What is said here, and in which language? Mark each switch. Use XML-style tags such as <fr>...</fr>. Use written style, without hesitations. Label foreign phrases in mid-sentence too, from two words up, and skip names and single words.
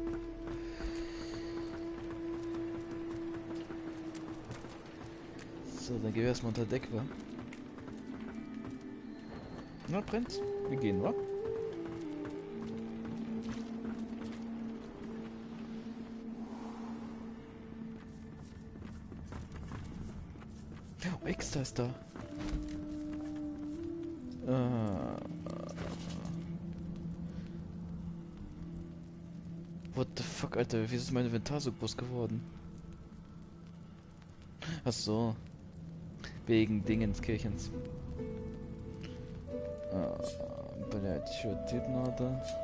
<de>So, dann gehen wir erstmal unter Deck, wa? Na, Prinz, wir gehen, wa? Oh, Extra ist da.</de> <en>What the fuck,</en> <de>Alter? Wie ist mein Inventar so groß geworden? Ach so. Wegen Dingenskirchens.</de> <ru>Блять, что тут надо?</ru>